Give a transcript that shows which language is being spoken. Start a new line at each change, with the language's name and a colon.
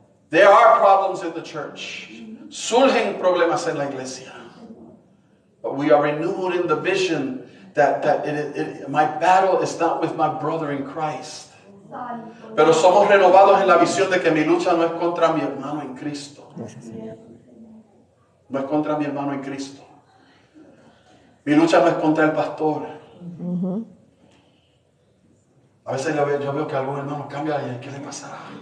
English: There are problems in the church.
Spanish: Surgen problemas en la iglesia.
English: But we are renewed in the vision that my battle is not with my brother in Christ.
Spanish: Pero somos renovados en la visión de que mi lucha no es contra mi hermano en Cristo. No es contra mi hermano en Cristo. Mi lucha no es contra el pastor. A veces yo veo que algún hermano cambia y ¿qué le pasará?